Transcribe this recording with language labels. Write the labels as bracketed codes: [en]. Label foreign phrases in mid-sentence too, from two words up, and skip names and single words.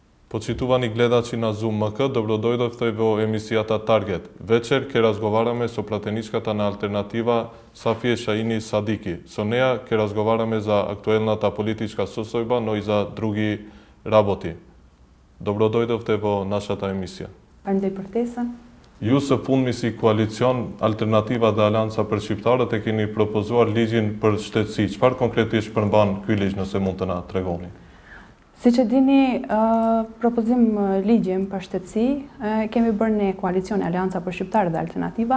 [mk] Почитувани гледачи на Zoom МК, добродојдовте во емисијата Таргет. Вечер ќе разговараме со пратеничката на Алтернатива Сафие Шаини Садики. Со неа ќе разговараме за актуелната политичка состојба, но и за други работи. Добродојдовте во нашата емисија. [sq] Faleminderit për ftesën. Ju së fundmi si koalicion Alternativa dhe Alianca për Shqiptarët e keni propozuar ligjin për shtetësi. Çfarë konkretisht përmban ky ligj, nëse mund të na tregoni? Siç e dini, propozim ligjin për shtetësi kemi bërë në koalicion Alianca për Shqiptarët dhe Alternativa.